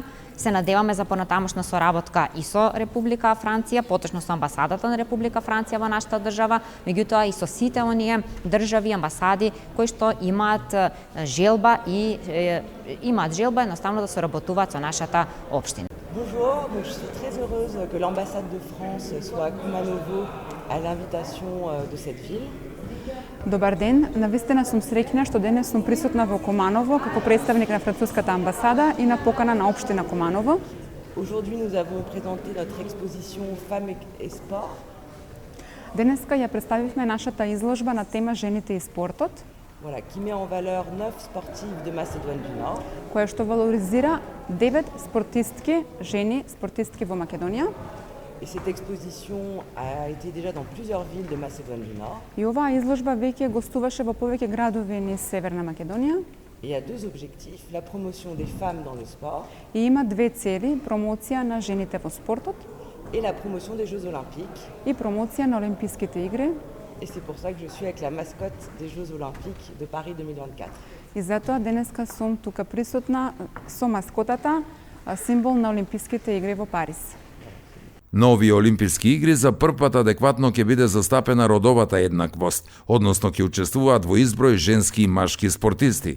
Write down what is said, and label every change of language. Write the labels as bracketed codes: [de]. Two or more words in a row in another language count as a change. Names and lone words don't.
[mk] Се надеваме за понатамошна соработка и со Република Франција, поточно со амбасадата на Република Франција во нашата држава, меѓутоа и со сите оние држави, амбасади кои што имаат желба едноставно да соработуваат со нашата општина. [fr] Bonjour, je suis très heureuse que l'ambassade de France soit à Kumanovo à l'invitation de cette ville. [mk] Добар ден, навистина сум среќна што денес сум присутна во Куманово како представник на француската амбасада и на покана на општина Куманово. [fr] Aujourd'hui nous avons présenté notre exposition Femmes et sport. [mk] Денеска ја представивме нашата изложба на тема Жените и спортот. [fr] Voilà, qui met en valeur 9 sportives de Macédoine du Nord. [mk] Која што валоризира 9 спортистки, жени спортистки во Македонија. [fr] Et cette exposition a été déjà dans plusieurs villes de Macédoine du Nord. [mk] И оваа изложба веќе гостуваше во повеќе градови низ Северна Македонија. [fr] Et il y a deux objectifs, la promotion des femmes dans le sport. [mk] И има две цели: промоција на жените во спортот [fr] et la promotion des Jeux Olympiques. [mk] И промоција на Олимписките игри. [fr] Et c'est pour ça que je suis avec la mascotte des Jeux Olympiques de Paris 2024. [mk] И затоа денеска сум тука присутна со маскотата, символ на Олимписките игри во Париз. На овие Олимписки игри за првпат адекватно ќе биде застапена родовата еднаквост, односно ќе учествуваат во изброј женски и машки спортисти.